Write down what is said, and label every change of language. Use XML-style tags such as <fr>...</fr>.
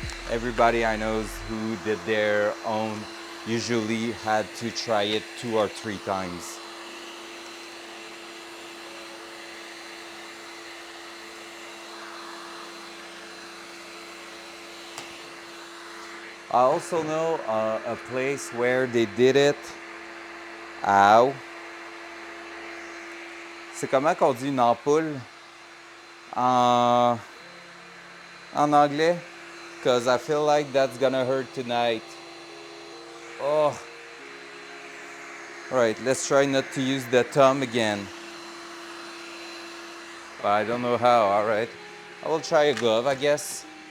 <en>Everybody I know who did their own usually had to try it 2 or 3 times. I also know a place where they did it. Ow.</en> <fr>C'est comment qu'on dit une ampoule en, en anglais?</fr> <en>Because I feel like that's gonna hurt tonight. Oh, Alright, let's try not to use the thumb again. But I don't know how, alright. I will try a glove, I guess.</en>